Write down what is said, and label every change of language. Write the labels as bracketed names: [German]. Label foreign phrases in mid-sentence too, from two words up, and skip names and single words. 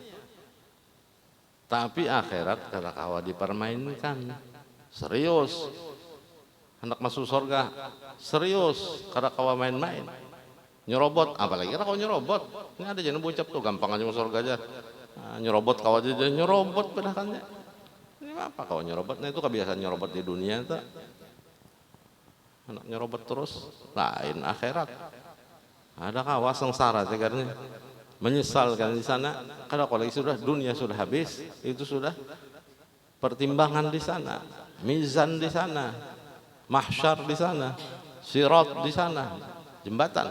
[Banjar] Tapi akhirat kada kawa dipermainkan. Serius. Hendak masuk surga, serius, kada kawa main-main. Nyerobot, apalagi kada kawa nyerobot. Ini ada jangan bocap tuh, gampang aja masuk surga aja. Nah, nyerobot kau aja nyerobot padahalnya. Ini apa kau nyerobot? Nah, itu kebiasaan nyerobot di dunia itu. Anak nyerobot terus, lain akhirat. Ada kawas sengsara tegarnya. Menyesal kan di sana. [Indonesian] Kalau lagi sudah dunia sudah habis, itu sudah pertimbangan di sana, mizan di sana, mahsyar di sana, sirat di sana, jembatan.